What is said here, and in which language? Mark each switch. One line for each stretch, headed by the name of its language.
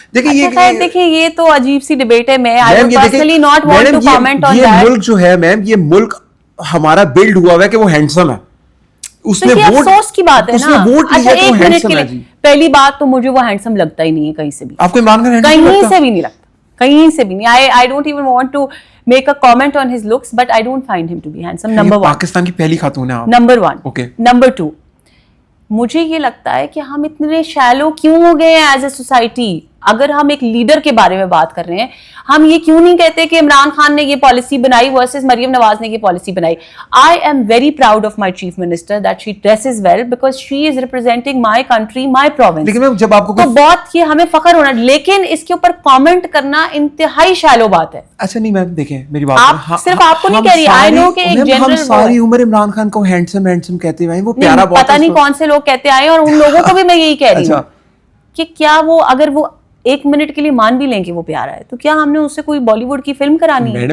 Urdu: دیکھیں یہ تو عجیب سی ڈبیٹ ہے. میں
English: Personally not want to comment on that.
Urdu: یہ ملک جو ہے میم, یہ ملک ہمارا بلڈ ہوا ہوا ہے کہ وہ ہینڈسم ہے. اس نے ووٹ, افسوس کی بات ہے نا. اچھا ایک منٹ کے لیے, پہلی بات تو مجھے وہ ہینڈسم لگتا ہی نہیں ہے کہیں سے بھی. آپ کو عمران خان کہیں سے بھی نہیں لگتا, کہیں سے بھی نہیں.
English: I don't even want to make a comment on his looks, but I don't find him to be handsome. Number one.
Urdu: Pakistan کی پہلی خاتون ہے آپ.
English: Number one. Okay. Number two.
Urdu: مجھے یہ لگتا ہے کہ ہم اتنے شیلو کیوں ہو گئے ہیں
English: As a society.
Urdu: اگر ہم ایک لیڈر کے بارے میں بات کر رہے ہیں, ہم یہ کیوں نہیں کہتے کہ عمران خان نے یہ پالیسی بنائی ورسز مریم نواز نے یہ پالیسی بنائی.
English: I am very proud of my chief minister that she dresses well because she is representing my country, my province.
Urdu: لیکن جب آپ کو تو بہت یہ ہمیں فخر ہونا, لیکن اس کے اوپر کامنٹ کرنا انتہائی شیلو بات ہے. اچھا نہیں میم دیکھیں میری بات, آپ صرف آپ کو نہیں کہہ رہی,
English: I know
Urdu: کہ ایک جنرل, ہم ساری عمر عمران خان کو ہینڈسم ہینڈسم کہتے ہوئے وہ پیارا بہت, پتہ نہیں کون سے لوگ کہتے آئے, اور ان لوگوں کو بھی میں یہی کہہ رہی ہوں کہ کیا وہ اگر وہ ایک منٹ کے لیے مان بھی لیں کہ وہ پیارا ہے, تو کیا ہم نے اس سے کوئی بالی ووڈ کی فلم کرانی ہے؟